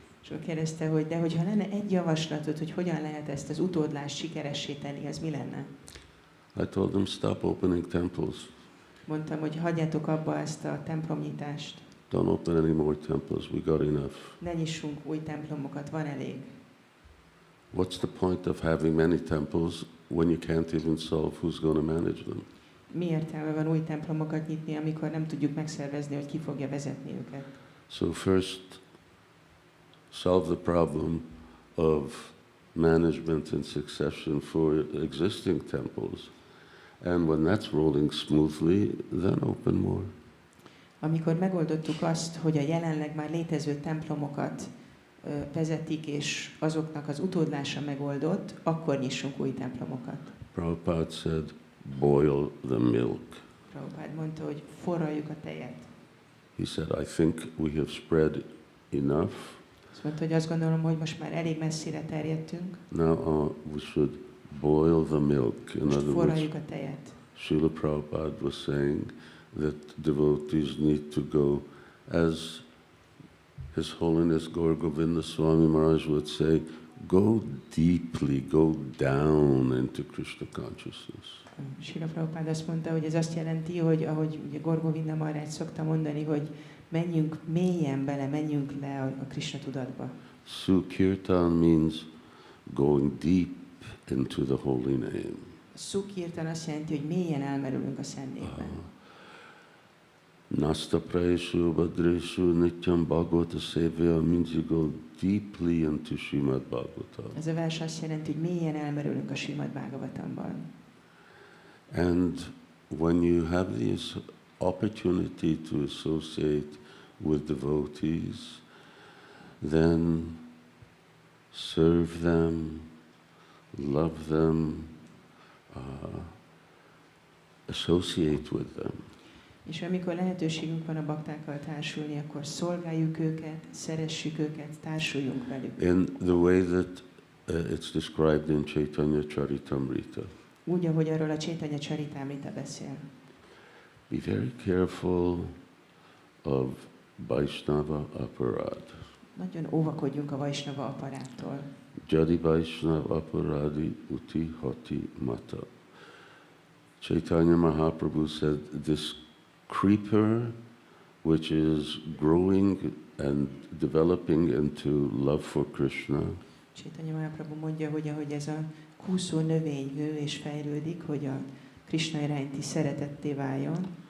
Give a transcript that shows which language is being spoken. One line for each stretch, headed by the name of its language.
Hungarian: És ő kérdezte, hogy de hogyha lenne egy javaslatod, hogy hogyan lehet ezt az utódlást sikeressé tenni, az mi lenne?
English: I told them, stop opening temples.
Hungarian: Mondtam, hogy hagyjátok abba ezt a templomnyitást.
English: Don't open any more temples. We got enough.
Hungarian: Ne nyissunk új templomokat, van elég.
English: What's the point of having many temples when you can't even solve who's going to manage them?
Hungarian: Mi értelme van új templomokat nyitni, amikor nem tudjuk megszervezni, hogy ki fogja vezetni őket?
English: So first, solve the problem of management and succession for existing temples. And when that's rolling smoothly, then open more.
Hungarian: Amikor megoldottuk azt, hogy a jelenleg már létező templomokat vezetik, és azoknak az utódlása megoldott, akkor nyissunk új templomokat.
English: Prabhupada said, boil the milk.
Hungarian: Prabhupada mondta, hogy forraljuk a tejet.
English: He said, I think we have spread enough.
Hungarian: Azt mondta, hogy azt gondolom, hogy most már elég messzire terjedtünk.
English: Now we should boil the milk. In
Hungarian: Most
English: other words,
Hungarian: forraljuk a tejet.
English: Srila Prabhupada was saying that devotees need to go, as His Holiness Gaur Govinda Swami Maharaj would say, go deeply, go down into Krishna consciousness.
Hungarian: Srila Prabhupada azt mondta, hogy ez azt jelenti, hogy ahogy ugye Gaur Govinda Maharaj szokta mondani, hogy menjünk mélyen bele, menjünk le a Krishna tudatba.
English: Sukirtan means going deep into the holy name.
Hungarian: Sukirtan azt jelenti, hogy mélyen elmerülünk a Szent Névben.
Sanskrit: Nasta Praeshu Badreshu Nityam Bhagavata Sevya
English: means you go deeply into Srimad Bhagavatam.
Hungarian: Ez a vers azt jelenti, hogy mélyen elmerülünk a Srimad Bhagavatamban.
English: And when you have this opportunity to associate with devotees, then serve them, love them, associate with them.
Hungarian: És amikor lehetőségünk van a baktákkal társulni, akkor szolgáljuk őket, szeressük őket, társuljunk velük.
English: In the way that it's described in Chaitanya Charitamrita.
Hungarian: Úgy, ahogy arról a Chaitanya Charitamrita beszél.
English: Be very careful of Vaishnava aparad.
Hungarian: Nagyon óvakodjunk a Vaisnava aparáttól.
Bangla: Jadi Vaishnav aparadi uti hati mata.
English: Chaitanya Mahaprabhu said this creeper which is growing and developing into love for Krishna.
Hungarian: Chaitanya Mahaprabhu mondja, hogy ahogy ez a kúszó növény nő és fejlődik, hogy a Krishna iránti szeretetté váljon.